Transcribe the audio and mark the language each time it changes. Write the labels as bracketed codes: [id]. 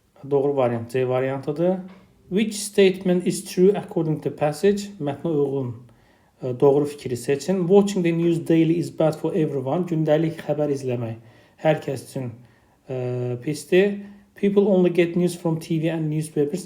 [az] Doğru variant C variantıdır. [en] Which statement is true according to passage? [az] Mətnə uyğun doğru fikri seçin. [en] Watching the news daily is bad for everyone. [az] Gündəlik xəbər izləmək hər kəs üçün pisdir. [en] People only get news from TV and newspapers.